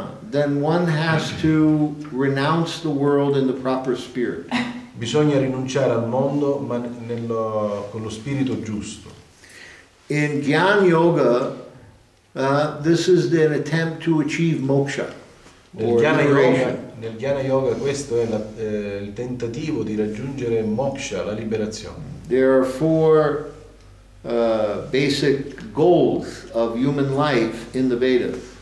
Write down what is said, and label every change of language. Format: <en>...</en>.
<en>then one has to renounce the world in the proper spirit.</en> <it>bisogna rinunciare al mondo ma con lo spirito giusto.</it> <en>In Gyan Yoga, this is an attempt to achieve moksha.</en> <it>Nel Jnana Yoga questo è il tentativo di raggiungere moksha, la liberazione.</it> <en>There are four basic goals of human life in the Vedas.</en>